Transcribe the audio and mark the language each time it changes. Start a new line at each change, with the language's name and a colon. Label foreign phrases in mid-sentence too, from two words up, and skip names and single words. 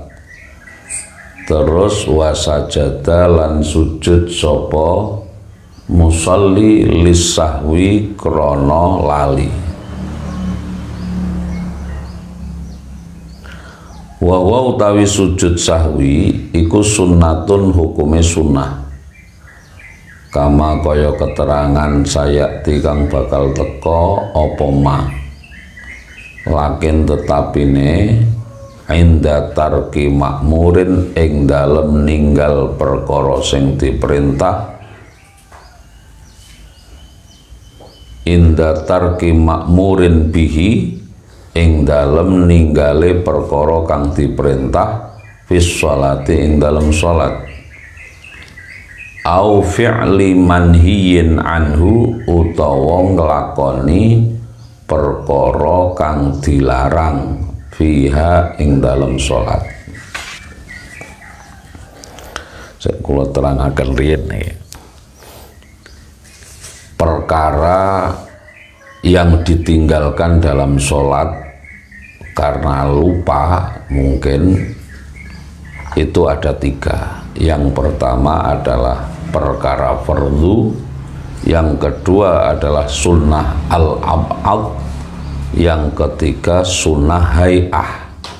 Javanese: Terus wasajada lan sujud sapa musolli lisahwi krana lali. Wa utawi sujud sahwi iku sunnatun hukume sunnah. kama kaya keterangan saya tikang bakal teko apa ma lakin tetapine
Arabic: عند ترك مأمور
Javanese: ing dalem ninggal perkara sing diperintah
Arabic: عند ترك مأمور به
Javanese: ing dalem ninggale perkara kang diperintah
Arabic: في الصلاة
Javanese: ing dalem salat
Arabic: أو فعل منهي عنه
Javanese: utawa nglakoni perkara kang dilarang fiha ing dalem salat. Saya kula terangaken riyen nih.
Indonesian: Perkara yang ditinggalkan dalam sholat karena lupa mungkin itu ada 3. Yang pertama adalah perkara fardu, yang kedua adalah
Arabic: سنة الأبعاض,
Indonesian: yang ketiga
Arabic: سنة هيئة.